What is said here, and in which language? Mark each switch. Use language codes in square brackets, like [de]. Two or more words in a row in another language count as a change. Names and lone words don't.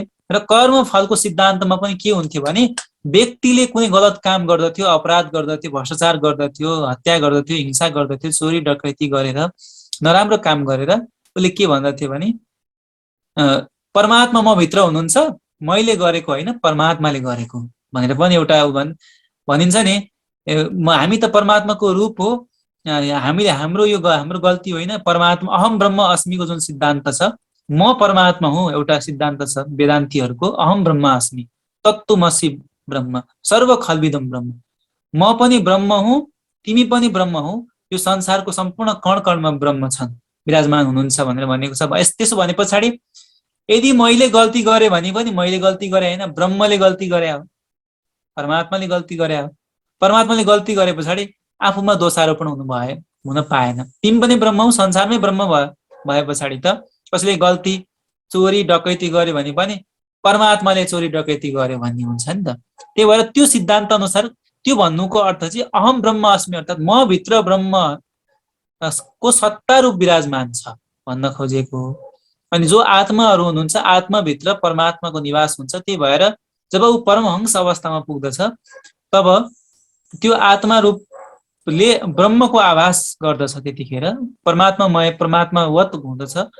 [ne] र कर्म फलको सिद्धान्तमा पनि के हुन्थ्यो भने व्यक्तिले कुनै गलत काम गर्दथ्यो, अपराध गर्दथ्यो, भ्रष्टाचार गर्दथ्यो, हत्या गर्दथ्यो, हिंसा गर्दथ्यो, चोरी डकैती गरेर, नराम्रो काम गरेर उसले के भन्दथ्यो भने परमात्मा म भित्र हुनुहुन्छ, मैले गरेको होइन परमात्माले गरेको भनेर पनि एउटा भनिन्छ नि। हामी त परमात्माको रूप हो, हामीले हाम्रो गल्ती होइन, परमात्मा [sa] अहम ब्रह्म [ne] अस्मिको जुन सिद्धान्त छ, म परमात्मा हुँ, एउटा सिद्धान्त छ वेदान्तीहरूको, [sa] अहम ब्रह्म अस्मि तत्त्वमसि ब्रह्म सर्व खल्विदम ब्रह्म, [ne] म पनि ब्रह्म हुँ, तिमी पनि ब्रह्म हौ, यो संसारको सम्पूर्ण कण कणमा ब्रह्म छन्, विराजमान हुनुहुन्छ भनेर भनेको छ। त्यसो भने पछाडि यदि मैले गल्ती गरेँ भने पनि मैले गल्ती गरेँ होइन, ब्रह्मले गल्ती गरे हो, परमात्माले गल्ती गरे हो। परमात्माले गल्ती गरे पछाडि आफूमा दोषारोपण हुन पाएन। तिमी पनि ब्रह्म हौ, संसारमै ब्रह्म भए पछाडि त कसैले गल्ती चोरी डकैती गर्यो भने पनि परमात्माले चोरी डकैती गर्यो भन्ने हुन्छ नि त। त्यही भएर त्यो सिद्धान्त अनुसार त्यो भन्नुको अर्थ चाहिँ [sa] अहम ब्रह्म अस्मि, [ne] अर्थात् म भित्र ब्रह्म को सत्ता रूप विराजमान छ भन्न खोजेको हो। अनि जो आत्माहरू हुनुहुन्छ, आत्माभित्र परमात्माको निवास हुन्छ। त्यही भएर जब ऊ परमहंस अवस्थामा पुग्दछ तब त्यो आत्मा रूपले ब्रह्मको आभास गर्दछ, त्यतिखेर परमात्मामय परमात्मावत हुँदछ।